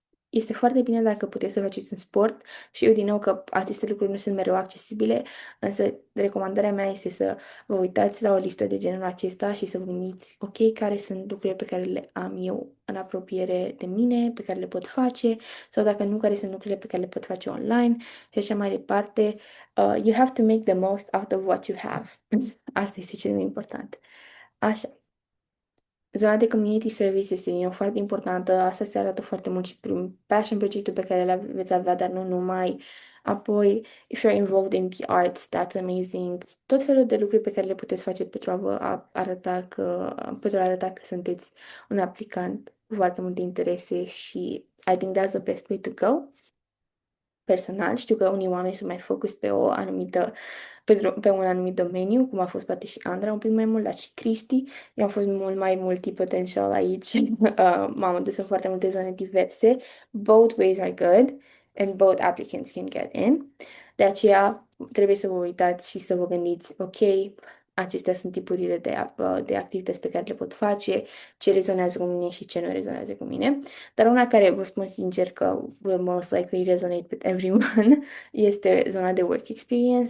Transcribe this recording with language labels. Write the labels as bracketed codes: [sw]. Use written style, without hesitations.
[ro] Este foarte bine dacă puteți să faceți un sport și eu din nou că aceste lucruri nu sunt mereu accesibile, însă recomandarea mea este să vă uitați la o listă de genul acesta și să vă gândiți, ok, care sunt lucrurile pe care le am eu în apropiere de mine, pe care le pot face, sau dacă nu, care sunt lucrurile pe care le pot face online și așa mai departe. [en] You have to make the most out of what you have. [ro] Asta este cel mai important. Așa. Zona de community service este din nou foarte importantă. Asta se arată foarte mult și prin passion proiectul pe care le veți avea, dar nu numai. Apoi, [en] if you're involved in the arts, that's amazing. [ro] Tot felul de lucruri pe care le puteți face pentru a vă pentru a arăta că sunteți un aplicant cu foarte multe interese și [en] I think that's the best way to go. [ro] Personal, știu că unii oameni sunt mai focus pe o anumită, pe un anumit domeniu, cum a fost poate și Andra un pic mai mult, dar și Cristi. Eu am fost mult mai multi-potential aici. M-am adus în foarte multe zone diverse. [en] Both ways are good and both applicants can get in. [ro] De aceea trebuie să vă uitați și să vă gândiți, ok, acestea sunt tipurile de activități pe care le pot face, ce rezonează cu mine și ce nu rezonează cu mine. Dar una care vă spun sincer că [en] will most likely resonate with everyone [ro] este zona de work experience.